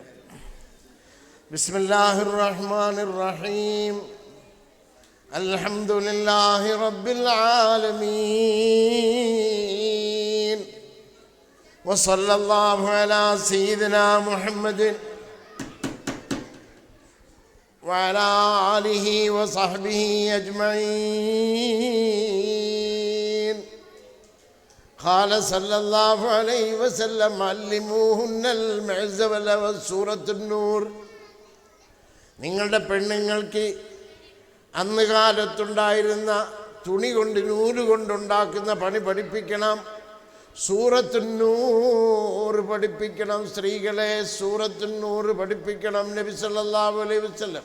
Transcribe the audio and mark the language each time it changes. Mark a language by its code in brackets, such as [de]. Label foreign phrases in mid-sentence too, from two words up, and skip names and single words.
[ar] بسم الله الرحمن الرحيم. الحمد لله رب العالمين. وصلى الله على سيدنا محمد وعلى آله وصحبه أجمعين. قال صلى الله عليه وسلم علموهن المعزول وسورة النور. [ml] നിങ്ങളുടെ പെണ്ണുങ്ങൾക്ക് അന്ന് കാലത്തുണ്ടായിരുന്ന തുണി കൊണ്ട് നൂല് കൊണ്ടുണ്ടാക്കുന്ന പണി പഠിപ്പിക്കണം. സൂറത്തുന്നൂർ പഠിപ്പിക്കണം. സ്ത്രീകളെ സൂറത്തുന്നൂർ പഠിപ്പിക്കണം. നബി [ar] صلى الله عليه وسلم.